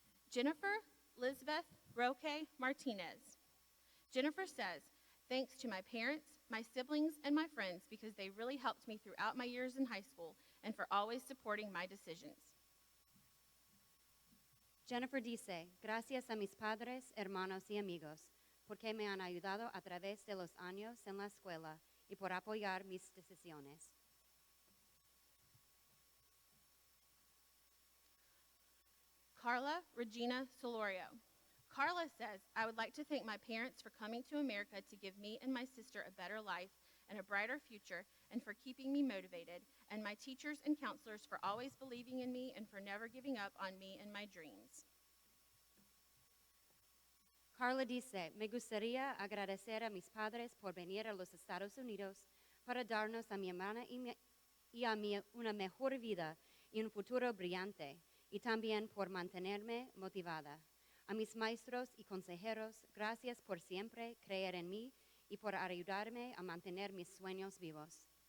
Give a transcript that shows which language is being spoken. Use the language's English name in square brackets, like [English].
[English] Jennifer Lisbeth Roque Martinez. Jennifer says, thanks to my parents, my siblings, and my friends because they really helped me throughout my years in high school and for always supporting my decisions. [Spanish] Jennifer dice, gracias a mis padres, hermanos y amigos, porque me han ayudado a través de los años en la escuela y por apoyar mis decisiones. [English] Carla Regina Solorio. Carla says, I would like to thank my parents for coming to America to give me and my sister a better life and a brighter future, and for keeping me motivated, and my teachers and counselors for always believing in me and for never giving up on me and my dreams. [Spanish] Carla dice, me gustaría agradecer a mis padres por venir a los Estados Unidos para darnos a mi hermana y a mí una mejor vida y un futuro brillante, y también por mantenerme motivada. A mis maestros y consejeros, gracias por siempre creer en mí y por ayudarme a mantener mis sueños vivos.